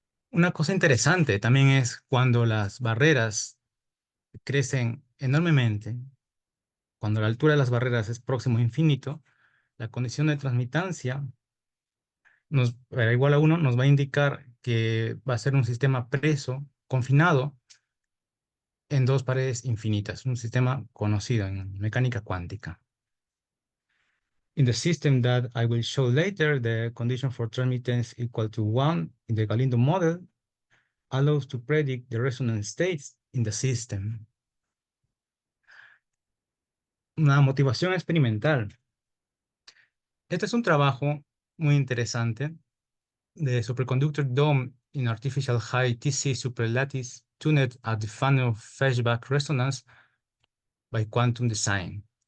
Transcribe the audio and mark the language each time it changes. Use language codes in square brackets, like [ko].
[es] Una cosa interesante también es cuando las barreras crecen enormemente, cuando la altura de las barreras es próximo a infinito, la condición de transmitancia igual a 1 nos va a indicar que va a ser un sistema preso, confinado en dos paredes infinitas, un sistema conocido en mecánica cuántica. [en] In the system that I will show later, the condition for transmittance equal to 1 in the Galindo model allows to predict the resonance states in the system. [es] Una motivación experimental. Este es un trabajo muy interesante de Superconductor Dome in Artificial High TC Superlattice Tuned at the Funnel-Feshbach Resonance by Quantum Design.